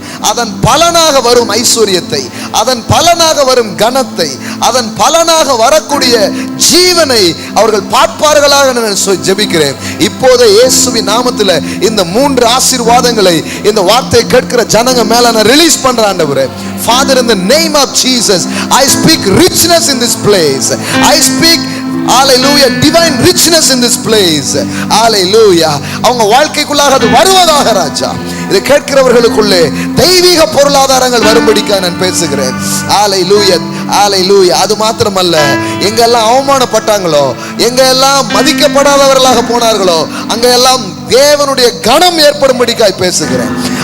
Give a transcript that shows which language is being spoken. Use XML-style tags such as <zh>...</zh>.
<ta>அதன் பலனாக வரும் ஐஸ்வர்யத்தை, அதன் பலனாக வரும் கனத்தை, அதன் பலனாக வரக்கூடிய ஜீவனை அவர்கள் பார்ப்பார்களாக நான் ஜெபிக்கிறேன். இப்போது இயேசுவின் நாமத்தில் இந்த 3 ஆசீர்வாதங்களை இந்த வார்த்தையை கேட்கிற ஜனங்க மேல நான் ரிலீஸ் பண்றேன் ஆண்டவரே.</ta> <en>Father, in the name of Jesus, I speak richness in this place. I speak, hallelujah, divine richness in this place. Hallelujah.</en> <ta>அவங்க வாழ்க்கைக்குள்ளாக அது வருவதாக ராஜா. இதை கேட்கிறவர்களுக்குள்ளே தெய்வீக பொருளாதாரங்கள் வரும்படிக்காக நான் பேசுகிறேன். ஹalleluya. ஹalleluya. அது மாத்திரமல்ல, எங்கெல்லாம் அவமானப்பட்டாங்களோ, எங்கெல்லாம் மதிக்கப்படாதவர்களாக போனார்களோ, அங்கெல்லாம் தேவனுடைய கணம் ஏற்படும்படிக்காய் பேசுகிறேன்.</ta>